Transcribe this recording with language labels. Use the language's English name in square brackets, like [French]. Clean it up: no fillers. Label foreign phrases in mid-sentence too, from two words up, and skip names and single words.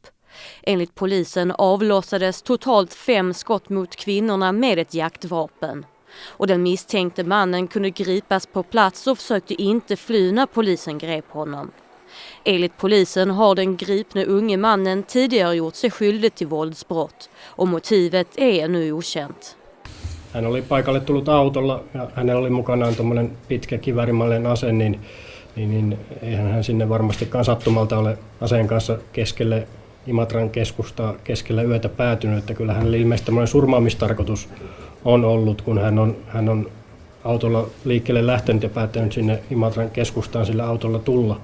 [Swedish] Enligt polisen avlossades totalt 5 skott mot kvinnorna med ett jaktvapen. Och den misstänkte mannen kunde gripas på plats och försökte inte fly när polisen grep honom. Enligt polisen har den gripne unge mannen tidigare gjort sig skyldig till våldsbrott och motivet är ännu okänt. [Finnish] Hän oli paikalle tullut autolla ja hänellä oli mukanaan tuommoinen pitkä kiväärimallinen ase, niin eihän hän sinne varmastikaan sattumalta ole aseen kanssa keskelle Imatran keskustaa keskellä yötä päätynyt. Että kyllä hänellä ilmeisesti tämmöinen surmaamistarkoitus on ollut, kun hän on autolla liikkeelle lähtenyt ja päättänyt sinne Imatran keskustaan sillä autolla tulla.